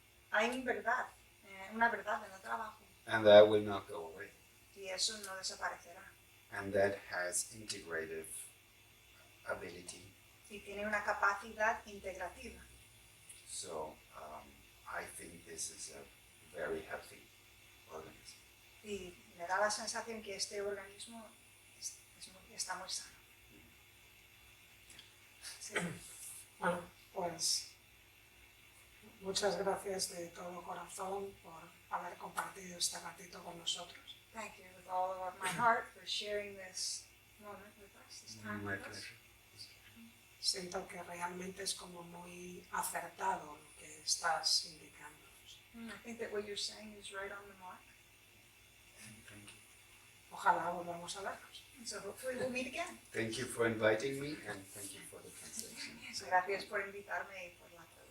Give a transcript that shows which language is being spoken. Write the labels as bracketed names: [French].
[Spanish] Hay una verdad en el trabajo [English] and that will not go away. [Spanish] y eso no desaparecerá. [English] And that has integrative ability. [Spanish] Y tiene una capacidad integrativa. [English] So I think this is a very healthy organism. [Spanish] Y me da la sensación que este organismo está muy sano. Sí. Bueno, pues muchas gracias de todo corazón por haber compartido este ratito con nosotros. [English] Thank you with all of my heart for sharing this moment with us, this time My with us. pleasure. [Spanish] Siento que realmente es como muy acertado lo que estás indicándonos. [English] I think that what you're saying is right on the mark. Thank you. [Spanish] Ojalá volvamos a vernos. [English] So hopefully we'll meet again. Thank you for inviting me, and thank you for the translation. [Spanish] Gracias por invitarme y por la